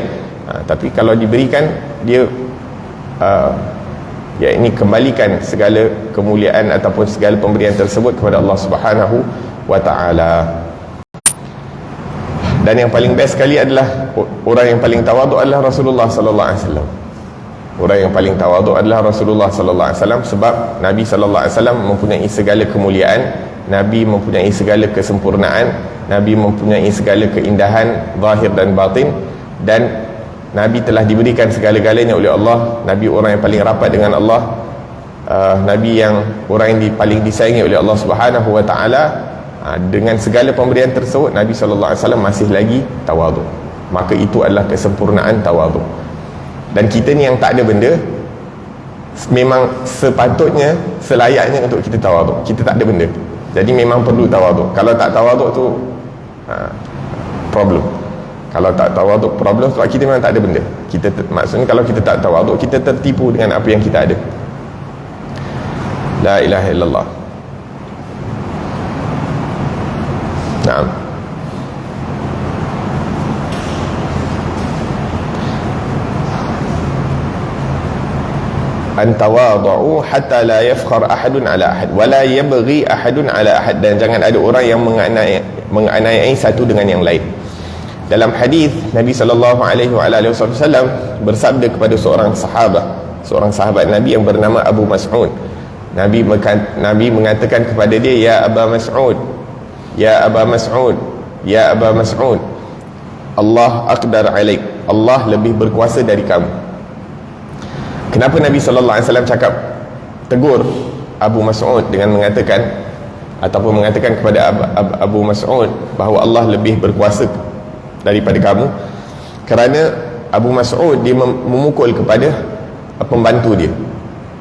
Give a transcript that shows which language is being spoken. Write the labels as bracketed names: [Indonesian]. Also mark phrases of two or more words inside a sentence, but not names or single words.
[Malay] Tapi kalau diberikan, dia ya ini kembalikan segala kemuliaan ataupun segala pemberian tersebut kepada Allah [Arabic] سبحانه وتعالى. [Malay] Dan yang paling best sekali adalah orang yang paling tawaduk adalah Rasulullah [Arabic] صلى الله عليه وسلم. [Malay] Orang yang paling tawaduk adalah Rasulullah [Arabic] صلى الله عليه وسلم, [Malay] sebab Nabi [Arabic] صلى الله عليه وسلم [Malay] mempunyai segala kemuliaan, Nabi mempunyai segala kesempurnaan, Nabi mempunyai segala keindahan zahir dan batin, dan Nabi telah diberikan segala-galanya oleh Allah. Nabi orang yang paling rapat dengan Allah, Nabi yang orang yang paling disayangi oleh Allah [Arabic] سبحانه وتعالى. [Malay] Dengan segala pemberian tersebut, Nabi [Arabic] صلى الله عليه وسلم [Malay] masih lagi tawaduk. Maka itu adalah kesempurnaan tawaduk. Dan kita ni yang tak ada benda, memang sepatutnya, selayaknya untuk kita tawaduk. Kita tak ada benda, jadi memang perlu tawaduk. Kalau tak tawaduk tu problem. Kalau tak tawaduk problem, sebab kita memang tak ada benda. Kita maksudnya kalau kita tak tawaduk, kita tertipu dengan apa yang kita ada. [Arabic] لا إله إلا الله. نعم. أن تواضعوا حتى لا يفخر أحد على أحد ولا يبغي أحد على أحد, [Malay] dan jangan ada orang yang menganiayai satu dengan yang lain. Dalam hadis Nabi [Arabic] صلى الله عليه وسلم [Malay] bersabda kepada seorang sahabat Nabi yang bernama Abu Mas'ud. Nabi mengatakan kepada dia, [Arabic] يا أبا مسعود، يا أبا مسعود، يا أبا مسعود، الله أقدر عليك, [Malay] Allah lebih berkuasa dari kamu. Kenapa Nabi [Arabic] صلى الله عليه وسلم [Malay] cakap tegur Abu Mas'ud dengan mengatakan ataupun mengatakan kepada Abu Mas'ud bahawa Allah lebih berkuasa daripada kamu? Kerana Abu Mas'ud dia memukul kepada pembantu dia.